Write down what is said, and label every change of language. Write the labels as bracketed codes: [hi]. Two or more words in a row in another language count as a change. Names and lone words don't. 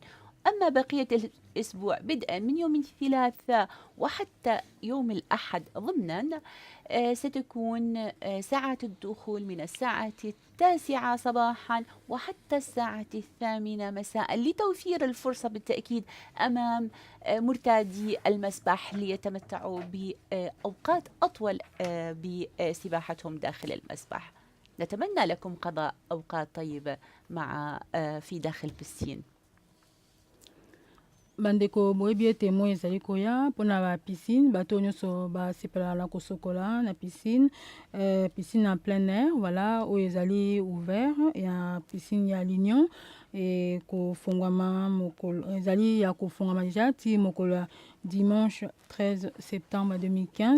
[ar] أما بقية الأسبوع بدءا من يوم الثلاثاء وحتى يوم الأحد ضمنا ستكون ساعات الدخول من الساعة 9 صباحا وحتى الساعة 8 مساء، لتوفير الفرصة بالتأكيد أمام مرتادي المسبح ليتمتعوا بأوقات أطول بسباحتهم داخل المسبح. نتمنى لكم قضاء أوقات طيبة في داخل البسين. [ln] bandeko boyebi ete moi ezali koya mpona bapiscine, bato nyonso basepela na kosokola na piscine, [fr] piscine en plein air, [ln] voilà, oyo ezali ouvert ya piscine ya Lignon e kofungwama mokolo ezali ya kofungwama deja ti mokolo ya [fr] dimanche 13 septembre [ln] 2015.